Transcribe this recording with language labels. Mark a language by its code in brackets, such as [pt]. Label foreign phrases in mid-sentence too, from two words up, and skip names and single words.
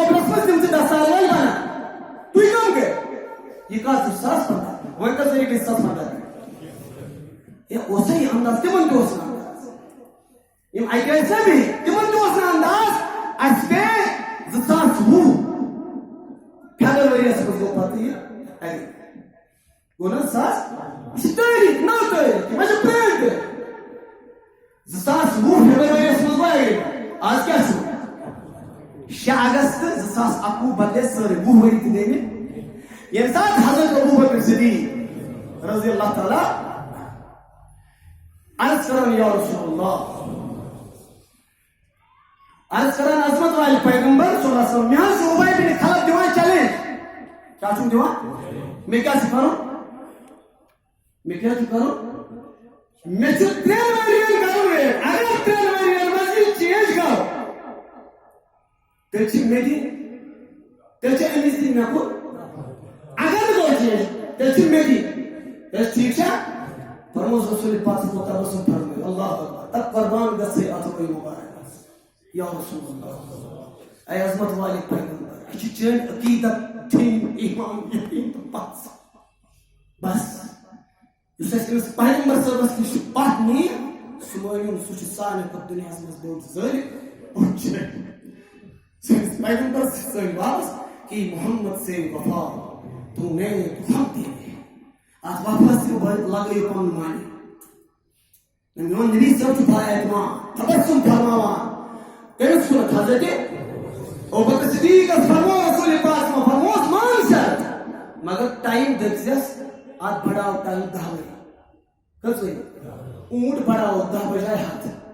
[ks] کوپرس منٛز تِم چھِ 10 سال وٲلۍ بنان تُہۍ کم گٔے یہِ کتھ چھُ 2015 وۄنۍ کٔژ ؤری گٔے 2015 ہے اوسا یہِ انداز تِمن تہِ اوس نہٕ انداز یِم اَکہِ ٲسۍ نا بِہِتھ تِمن تہِ اوس نہٕ انداز اَسہِ گٔے 2020 فیبرؤریَس منٛز گوٚو پتہٕ یہِ اَگری گوٚو نا 2000 یہِ چھِ تٲریٖخ نٔو تٲریٖخ یِم چھِ پرٛٲنۍ تٲریٖخ 2020 فیبرؤریَس منٛز گوٚو اَگری آز کیٛاہ چھُ 6 اگست 2021 بدلے سٲرٕے 20 ؤری تہِ گٔے مےٚ ییٚمہِ ساتہٕ حضرت ابوبکر صدیق [ar] رضی اللہ تعالیٰ [ks] عرض کران [ar] یا رسول اللہ [ks] عرض کران [ur] عظمت والے پیغمبر [ar] صلی اللہ علیہ وسلم [ks] مےٚ حظ چھُ اُبے بن خلف دِوان چیلینج کیٛاہ چھُم دِوان مےٚ کیٛاہ چھُ کرُن مےٚ کیٛاہ چھُ کرُن مےٚ چھُ 3 ؤرین کرُن ویٹ اگر 3 ؤرین منٛز یہِ چینج گوٚو تیٚلہِ چھِ مےٚ دِنۍ تیٚلہِ چھِ أمِس دِنۍ مےٚ کُن اگر نہٕ گوٚو چینج تیٚلہِ چھِ مےٚ دِنۍ تیٚلہِ ٹھیٖک چھا فرموس رسول پاک متبسم فرمٲے [ar] اللہ اکبر [ks] تب قربان گژھے اتھ مبارک [ar] یا رسول اللہ [ur] اے عظمت والے [ks] پیغمبر یہ چھِ چٲنۍ عقیدت ٹھیٖک ایمان یقیٖن تہٕ پتھ بس یُس اَسہِ أمِس پیغمبر صٲبس نِش پتھ نِیہِ سُہ مٲنِو سُہ چھُ سارنٕے کھۄتہٕ دُنیاہس منٛز بوٚڑ ظٲلِم سٲنِس پیغمبرس چھِ سٲنۍ واپس کہ [ur] محمد سے وفا تو میں تو ہم تیرے [ks] اتھ وفاس تہِ لگٲیِو پنُن معنی میون نبی صٲب چھُ با اعتماد تبسم فرماوان کٔمِس کُنتھ حضرت ابوبکر صدیقس فرموو رسول پاک فرمووس مان شرط مگر ٹایم دٔپزٮ۪س اتھ بڑاو ٹایم 10 ؤری کٔژ ؤری اونٹ بڑاو 10 بجاے 100